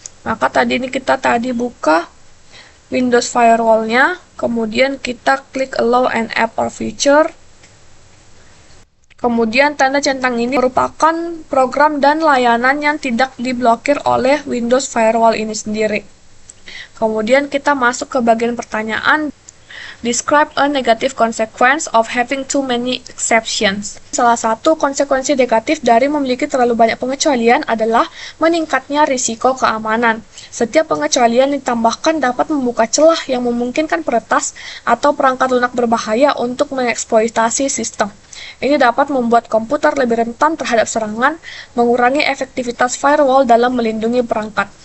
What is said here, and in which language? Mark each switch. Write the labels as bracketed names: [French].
[Indonesian] Maka kita tadi buka Windows Firewall-nya, kemudian kita klik Allow an App or Feature. Kemudian tanda centang ini merupakan program dan layanan yang tidak diblokir oleh Windows Firewall ini sendiri. Kemudian kita masuk ke bagian pertanyaan. [English] Describe a negative consequence of having too many exceptions. [Indonesian] Salah satu konsekuensi negatif dari memiliki terlalu banyak pengecualian adalah meningkatnya risiko keamanan. Setiap pengecualian ditambahkan dapat membuka celah yang memungkinkan peretas atau perangkat lunak berbahaya untuk mengeksploitasi sistem. Ini dapat membuat komputer lebih rentan terhadap serangan, mengurangi efektivitas firewall dalam melindungi perangkat.